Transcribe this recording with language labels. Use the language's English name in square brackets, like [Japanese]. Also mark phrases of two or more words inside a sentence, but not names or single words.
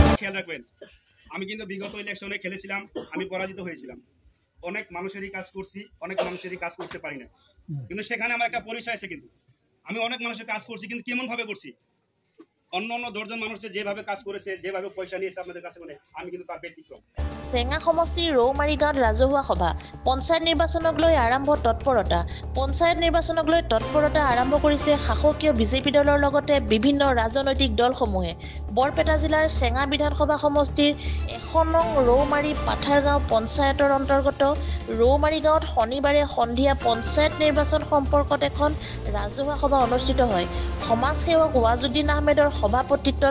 [Bangla] খেয়াল রাখবেন আমি কিন্তু বিগত ইলেকশনে খেলেছিলাম আমি পরাজিত হয়েছিলাম অনেক মানুষেরই কাজ করছি অনেক মানুষেরই কাজ করতে পারি না কিন্তু সেখানে আমার একটা পরিচয় আছে কিন্তু আমি অনেক মানুষের কাজ করছি কিন্তু কেমন ভাবে করছি অন্য অন্য 10 জন মানুষের যেভাবে কাজ করেছে যেভাবে পয়সা নিয়েছে আপনাদের কাছে মানে আমি কিন্তু তার ব্যতিক্রম [Assamese] চেঙা সমষ্টিৰ ৰৌমাৰী গাঁৱত ৰাজহুৱা সভা পঞ্চায়ত নিৰ্বাচনক লৈ আৰম্ভ তৎপৰতা পঞ্চায়ত নিৰ্বাচনক লৈ তৎপৰতা আৰম্ভ কৰিছে শাসকীয় বিজেপি দলৰ লগতে বিভিন্ন ৰাজনৈতিক দলসমূহে বৰপেটা জিলাৰ চেঙা বিধানসভা সমষ্টিৰ 1 নং ৰৌমাৰী পাথাৰগাঁও পঞ্চায়তৰ অন্তৰ্গত ৰৌমাৰী গাঁৱত শনিবাৰে সন্ধিয়া পঞ্চায়ত নিৰ্বাচন সম্পৰ্কত এখন ৰাজহুৱা সভা অনুষ্ঠিত হয় সমাজসেৱক ৱাজুদ্দিন আহমেদৰ সভাপতিত্বত